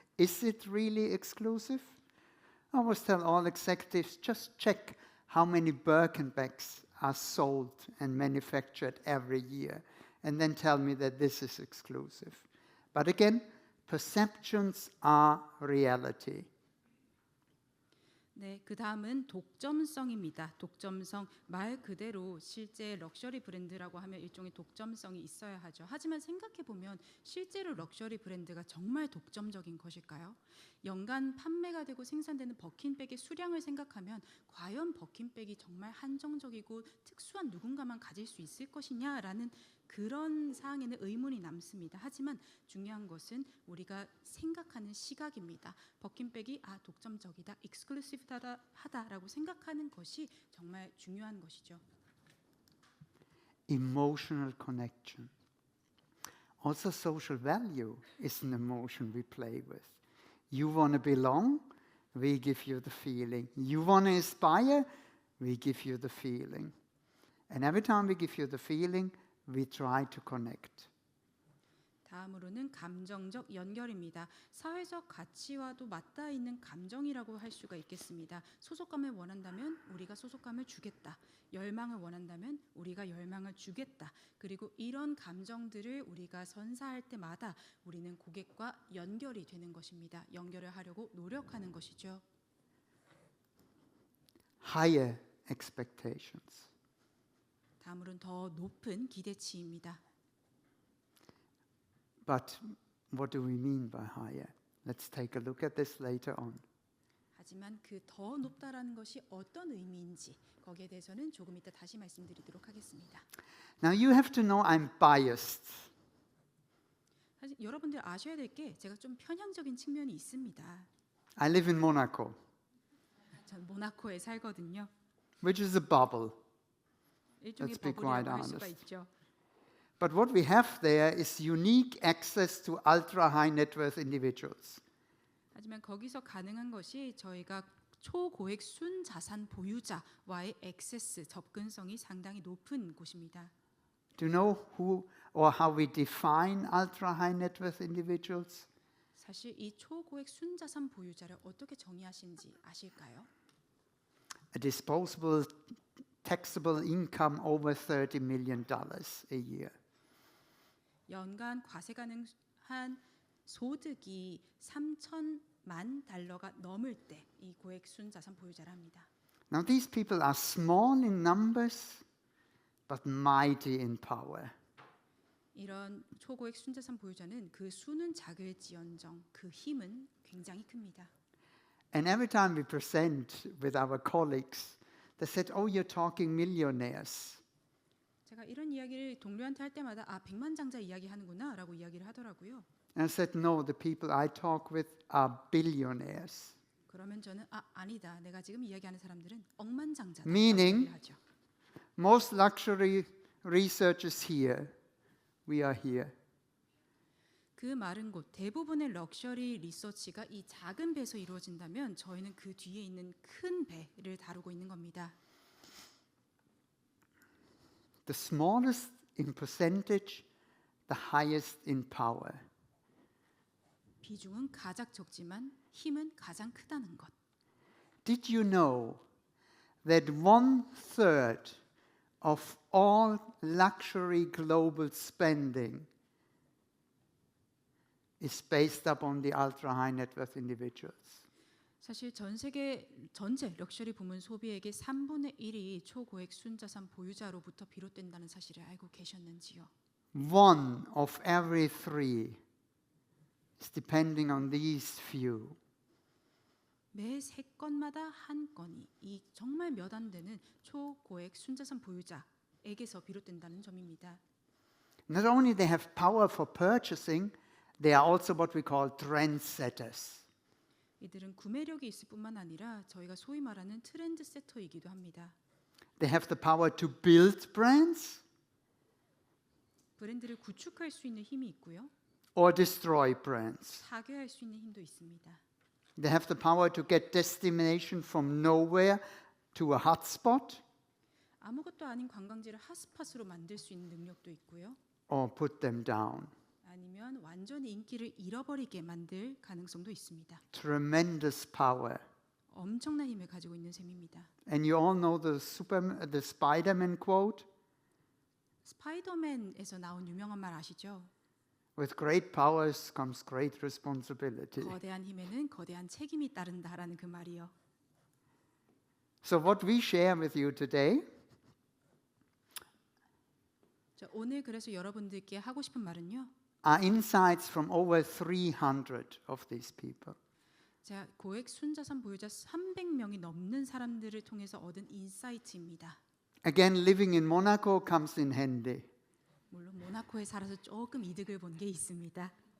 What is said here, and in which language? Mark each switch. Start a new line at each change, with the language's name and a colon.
English: Is it really exclusive? I always tell all executives, just check how many Birkin bags are sold and manufactured every year, and then tell me that this is exclusive. But again, perceptions are reality.
Korean: 네, 그 다음은 독점성입니다. 독점성 말 그대로 실제 럭셔리 브랜드라고 하면 일종의 독점성이 있어야 하죠. 하지만 생각해 보면 실제로 럭셔리 브랜드가 정말 독점적인 것일까요? 연간 판매가 되고 생산되는 버킨백의 수량을 생각하면 과연 버킨백이 정말 한정적이고 특수한 누군가만 가질 수 있을 것이냐라는 그런 사항에는 의문이 남습니다. 하지만 중요한 것은 우리가 생각하는 시각입니다. 버킨백이 독점적이다, 익스클루시브하다라고 생각하는 것이 정말 중요한 것이죠.
English: Emotional connection. Also, social value is an emotion we play with. You want to belong, we give you the feeling. You want to aspire, we give you the feeling. And every time we give you the feeling, we try to connect.
Korean: 다음으로는 감정적 연결입니다. 사회적 가치와도 맞닿아 있는 감정이라고 할 수가 있겠습니다. 소속감을 원한다면 우리가 소속감을 주겠다. 열망을 원한다면 우리가 열망을 주겠다. 그리고 이런 감정들을 우리가 선사할 때마다 우리는 고객과 연결이 되는 것입니다. 연결을 하려고 노력하는 것이죠.
English: Higher expectations.
Korean: 다음으로는 더 높은 기대치입니다.
English: But what do we mean by higher? Let's take a look at this later on.
Korean: 하지만 그 더 높다라는 것이 어떤 의미인지 거기에 대해서는 조금 이따 다시 말씀드리도록 하겠습니다.
English: Now you have to know I'm biased.
Korean: 사실 여러분들 아셔야 될 게 제가 좀 편향적인 측면이 있습니다.
English: I live in Monaco,
Korean: 전 모나코에 살거든요.
English: which is a bubble.
Korean: 일종의
English: Let's be
Korean: 버블이라고
English: quite
Korean: 할 수가
English: honest.
Korean: 있죠.
English: But what we have there is unique access to ultra high net worth individuals.
Korean: 하지만 거기서 가능한 것이 저희가 초고액 순자산 보유자와의 액세스 접근성이 상당히 높은 곳입니다.
English: Do you know who or how we define ultra high net worth individuals?
Korean: 사실 이 초고액 순자산 보유자를 어떻게 정의하시는지 아실까요?
English: A disposable taxable income over $30 million a year.
Korean: 연간 과세 가능한 소득이 3천만 달러가 넘을 때 이 고액 순자산 보유자를 합니다.
English: Now these people are small in numbers but mighty in power.
Korean: 이런 초고액 순자산 보유자는 그 수는 작을지언정 그 힘은 굉장히 큽니다.
English: And every time we present with our colleagues, they said, "Oh, you're talking millionaires."
Korean: 제가 이런 이야기를 동료한테 할 때마다 아 백만장자 이야기하는구나라고 이야기를 하더라고요.
English: And I said, "No, the people I talk with are billionaires."
Korean: 그러면 저는 아니다. 내가 지금 이야기하는 사람들은 억만장자다.
English: Meaning-
Korean: 얘기를 하죠.
English: Most luxury researchers here, we are here.
Korean: 그 말은 곧 대부분의 럭셔리 리서치가 이 작은 배에서 이루어진다면 저희는 그 뒤에 있는 큰 배를 다루고 있는 겁니다.
English: The smallest in percentage, the highest in power.
Korean: 비중은 가장 적지만 힘은 가장 크다는 것.
English: Did you know that 1/3 of all luxury global spending is based upon the ultra high net worth individuals?
Korean: 사실 전 세계 전체 럭셔리 부문 소비액의 3분의 1이 초고액 순자산 보유자로부터 비롯된다는 사실을 알고 계셨는지요?
English: 1 of every 3 is depending on these few.
Korean: 매 3건마다 한 건이 이 정말 몇 안 되는 초고액 순자산 보유자에게서 비롯된다는 점입니다.
English: Not only they have power for purchasing, they are also what we call trendsetters.
Korean: 이들은 구매력이 있을 뿐만 아니라 저희가 소위 말하는 트렌드 세터이기도 합니다.
English: They have the power to build brands
Korean: 브랜드를 구축할 수 있는 힘이 있고요.
English: or destroy brands.
Korean: 파괴할 수 있는 힘도 있습니다.
English: They have the power to get destination from nowhere to a hotspot
Korean: 아무것도 아닌 관광지를 핫스팟으로 만들 수 있는 능력도 있고요.
English: or put them down.
Korean: 아니면 완전히 인기를 잃어버리게 만들 가능성도 있습니다.
English: Tremendous power.
Korean: 엄청난 힘을 가지고 있는 셈입니다.
English: And you all know the Spider-Man quote?
Korean: 스파이더맨에서 나온 유명한 말 아시죠?
English: With great powers comes great responsibility.
Korean: 거대한 힘에는 거대한 책임이 따른다라는 그 말이요.
English: So what we share with you today
Korean: 자, 오늘 그래서 여러분들께 하고 싶은 말은요.
English: are insights from over 300 of these people.
Korean: 자, 고액 순자산 보유자 300명이 넘는 사람들을 통해서 얻은 인사이트입니다.
English: Again, living in Monaco comes in handy
Korean: 물론 모나코에 살아서 조금 이득을 본 게 있습니다.